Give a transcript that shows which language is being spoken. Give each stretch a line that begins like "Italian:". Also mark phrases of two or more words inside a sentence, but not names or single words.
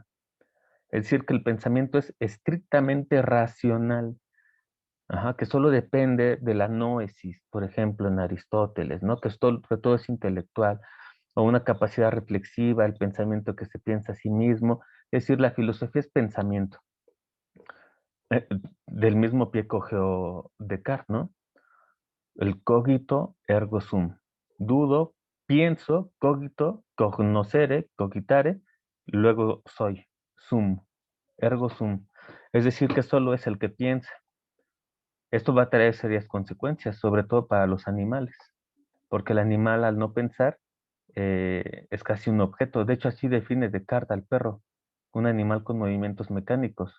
Spanish: Es decir, que el pensamiento es estrictamente racional, que solo depende de la noesis, por ejemplo, en Aristóteles, ¿no? Que todo es intelectual, o una capacidad reflexiva, el pensamiento que se piensa a sí mismo. Es decir, la filosofía es pensamiento. Del mismo pie cogió Descartes, ¿no? El
Latin: cogito ergo sum.
Spanish: Dudo, pienso,
Latin: cogito, cognoscere, cogitare,
Spanish: luego soy.
Latin: Sum, ergo sum.
Spanish: Es decir, que solo es el que piensa. Esto va a traer serias consecuencias, sobre todo para los animales, porque el animal al no pensar es casi un objeto. De hecho, así define Descartes al perro, un animal con movimientos mecánicos.